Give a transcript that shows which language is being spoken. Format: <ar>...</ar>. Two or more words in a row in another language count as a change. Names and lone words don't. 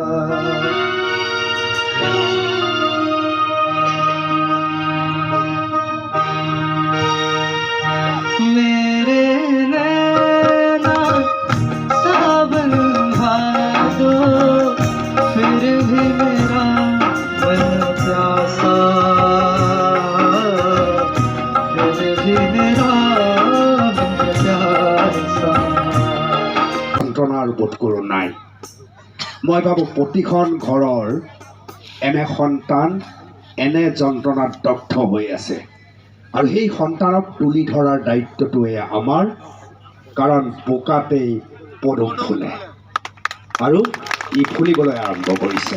<hi>मेरे नैना सावन भादो, फिर भी मेरा मन प्यासा, फिर भी मेरा मन प्यासा।</hi> <as>যন্ত্ৰণাৰ বোধ কৰোঁ নাই। মই ভাবোঁ প্ৰতিখন ঘৰৰ এনে সন্তান এনে যন্ত্ৰণাত দগ্ধ হৈ আছে, আৰু সেই সন্তানক তুলি ধৰাৰ দায়িত্বটোৱে আমাৰ, কাৰণ বোকাতেই পদুম ফুলে আৰু ই ফুলিবলৈ আৰম্ভ কৰিছে।</as>